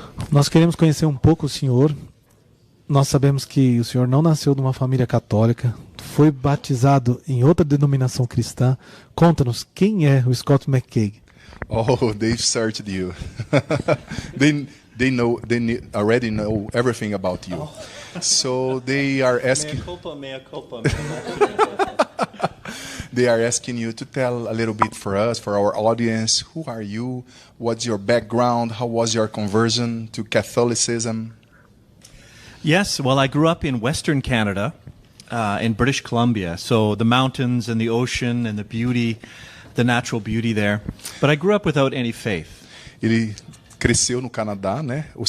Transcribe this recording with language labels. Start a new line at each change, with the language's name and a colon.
Portuguese: Nós queremos conhecer um pouco o senhor. Nós sabemos que o senhor não nasceu de uma família católica, foi batizado em outra denominação cristã. Conta-nos, quem é o Scott McCaigh?
English: Oh, they've searched you. they already know everything about you. So they are asking. Mea culpa. They are asking you to tell a little bit for us, for our audience. Who are you? What's your background? How was your conversion to Catholicism? Yes, well, I grew up in Western Canada, in British Columbia. So the mountains and the ocean and the beauty, the natural beauty there. But I grew up without any faith.
Portuguese: Ele cresceu no Canadá, né?